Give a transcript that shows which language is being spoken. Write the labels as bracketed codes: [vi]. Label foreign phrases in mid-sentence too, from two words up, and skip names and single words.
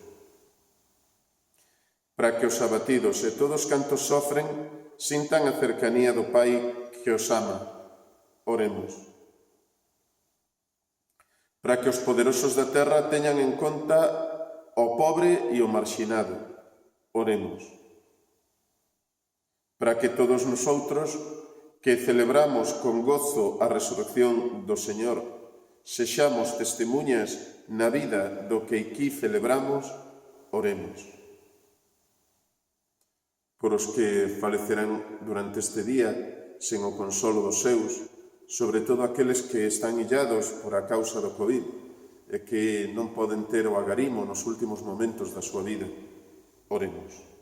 [gl] Para que os abatidos e todos cantos sofren sintan a cercanía do Pai que os ama, oremos. Para que os poderosos da terra teñan en conta o pobre e o marxinado, oremos. Para que todos nosotros, que celebramos con gozo a resurrección do Señor, sexamos testemunhas na vida do que aquí celebramos, oremos. Por os que falecerán durante este día, sen o consolo dos seus, sobre todo aqueles que están illados por a causa do COVID, e que non poden ter o agarimo nos últimos momentos da súa vida, oremos.